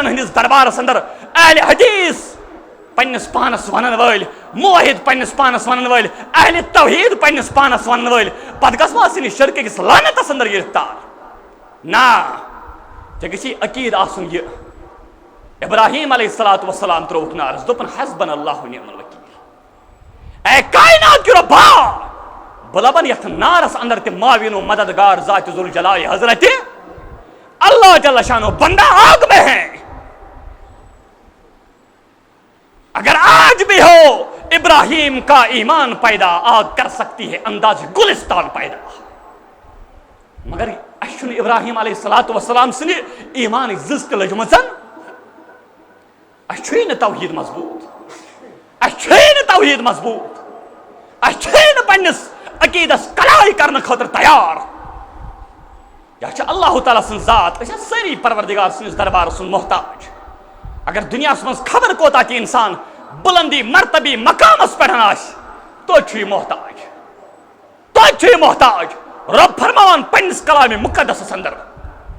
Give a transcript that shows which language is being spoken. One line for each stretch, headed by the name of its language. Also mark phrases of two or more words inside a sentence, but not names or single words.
Kashmiri: ہٕنٛدِس دربارس اندر اہل حدیث پننس پانس ونن وٲلۍ موحد پننس پانس ونن وٲلۍ اہل توحید پننس پانس ونن وٲلۍ پتہٕ گژھوا آسٕنۍ شرکہٕ کِس لعنتس اندر گرفتار نا ژےٚ گژھی عقیٖد آسُن یہِ ابراہیم علیہ الصلوۃ والسلام ترووُکھ نارس دوٚپُن
Arabic: حسبنا اللہ ونعم الوکیل
Kashmiri: اے کائنات کی ربا بہٕ لبن یتھ نارس اندر تہِ معاوِن و مددگار ذات ذوالجلال حضرت اللہ جل شانہ
Urdu: بندہ آگ میں ہے اگر آج بھی ہو ابراہیم کا ایمان پیدا آگ کر سکتی ہے انداز گلستان پیدا
Kashmiri: مگر اسہِ چھُنہٕ ابراہیم علیہ الصلوۃ والسلام سٕنٛدِ ایمانٕچ زٕژ تہِ لٔجمٕژن اسہِ چھُے نہٕ توحید مضبوٗط اسہِ چھُے نہٕ توحید مضبوٗط اسہِ چھُے نہٕ پننس عقیٖدس کلاے کرنہٕ خٲطرٕ تیار یا چھِ اللہ تعالیٰ سٕنٛز ذات أسۍ ٲسۍ سٲری پروردگار سٕنٛدِس دربارس سُنٛد محتاج اگر دُنیاہس منٛز خبر کوتاہ تہِ انسان بُلندی مرتبی مقامس پٮ۪ٹھ آسہِ توتہِ چھُ یہِ محتاج توتہِ چھُ یہِ محتاج رب فرماوان پننس کلامِ مقدسس اندر